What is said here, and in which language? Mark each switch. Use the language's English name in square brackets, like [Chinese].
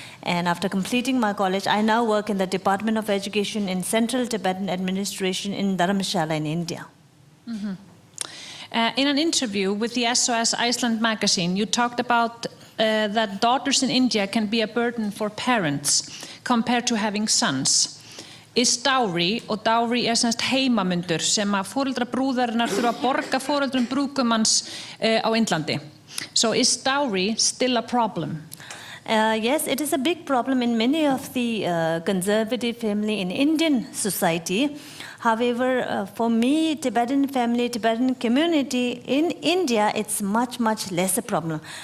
[English] And after completing my college, I now work in the Department of Education in Central Tibetan Administration in Dharamshala in India. In an interview with the SOS Iceland magazine, you talked about that daughters in India can be a burden for parents compared to having sons. [Icelandic] Is dowry, og dowry semst heimamundur sem að foreldra brúðarinnar þurfa að borga foreldrum brúðgumans á Indlandi. [English] So is dowry still a problem? Yes, it is a big problem in many of the conservative family in Indian society. However, for me, Tibetan family, Tibetan community in India, it's much, much less a problem.